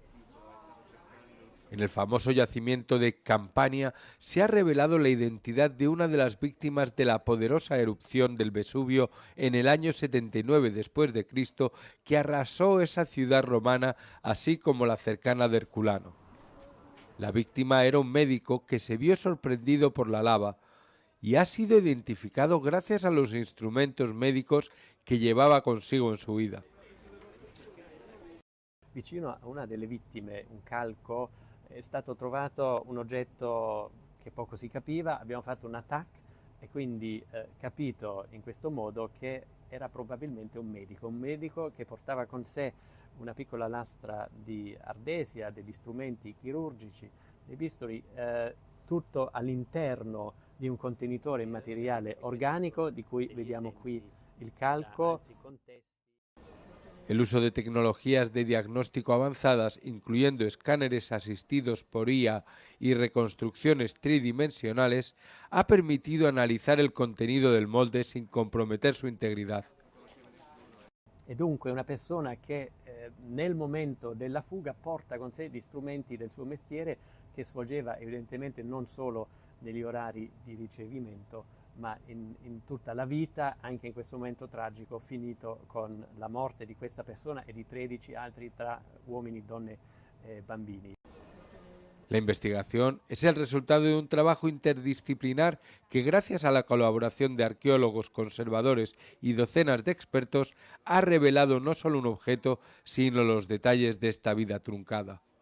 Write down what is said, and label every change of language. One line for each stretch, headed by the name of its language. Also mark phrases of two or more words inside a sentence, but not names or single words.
Spanish: En el famoso yacimiento de Campania se ha revelado la identidad de una de las víctimas de la poderosa erupción del Vesubio en el año 79 después de Cristo, que arrasó esa ciudad romana, así como la cercana de Herculano. La víctima era un médico que se vio sorprendido por la lava y ha sido identificado gracias a los instrumentos médicos que llevaba consigo en su vida.
Italian: Vicino a una delle vittime, un calco, è stato trovato un oggetto che poco si capiva, abbiamo fatto un attack e quindi capito in questo modo che era probabilmente un medico che portava con sé una piccola lastra di ardesia, degli strumenti chirurgici, dei bisturi, tutto all'interno di un contenitore in materiale organico di cui vediamo qui il calco.
Spanish: El uso de tecnologías de diagnóstico avanzadas, incluyendo escáneres asistidos por IA y reconstrucciones tridimensionales, ha permitido analizar el contenido del molde sin comprometer su integridad.
Italian: E dunque una persona che nel momento della fuga porta con sé gli strumenti del suo mestiere, che svolgeva evidentemente non solo negli orari di ricevimento, ma in tutta la vita, anche in questo momento tragico, finito con la morte di questa persona e di 13 altri tra uomini, donne e bambini.
Spanish: La investigación es el resultado de un trabajo interdisciplinar que, gracias a la colaboración de arqueólogos, conservadores y docenas de expertos, ha revelado no solo un objeto, sino los detalles de esta vida truncada.